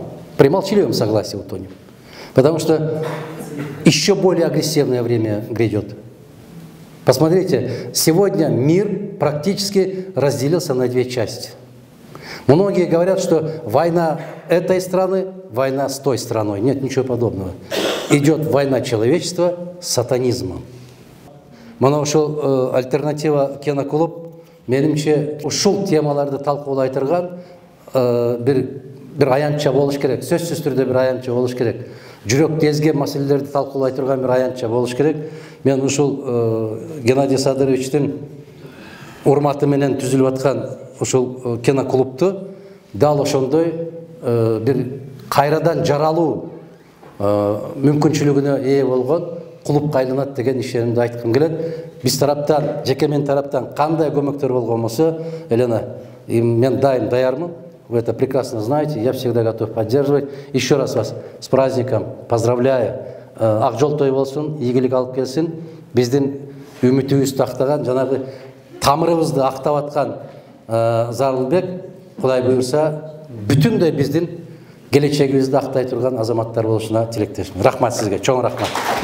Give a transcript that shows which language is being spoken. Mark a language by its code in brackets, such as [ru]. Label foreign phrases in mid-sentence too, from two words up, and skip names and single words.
[ru] При молчаливом согласии утонем. Потому что еще более агрессивное время грядет. Посмотрите, сегодня мир практически разделился на две части. Многие говорят, что война этой страны, война с той страной. Нет, ничего подобного. Идет война человечества с сатанизмом. [ky] Мына ушул альтернатива киноклуб, менимче, ушул темаларды талкуулай турган бир аянтча болуш керек. Сөзсүз түрдө бир аянтча болуш керек. Жүрөктү ezген маселелерди талкуулай турган бир аянтча болуш керек. Мен ушул Геннадий Садыровичтин урматы менен түзүлүп аткан ушул киноклубту дал ошондой бир кайрадан жаралуу мүмкүнчүлүгүнө ээ болгон клубка айланат деген ишенимди айткым келет. Биз тараптан, жеке мен тараптан кандай көмөктөр болгон болсо, Елена, мен дайым даярмын. [ru] Вы это прекрасно знаете, я всегда готов поддерживать. Еще раз вас с праздником поздравляю. [ky] Ак жол той болсун, ийгилик алып келсин. Биздин үмүтүбүздү актаган, жанагы тамырыбызды актап аткан Зарылбек, Кудай буйрса, бүтүндөй биздин келечегибизди актай турган азаматтар болушуна тилектешмин. Рахмат сизге, чоң рахмат.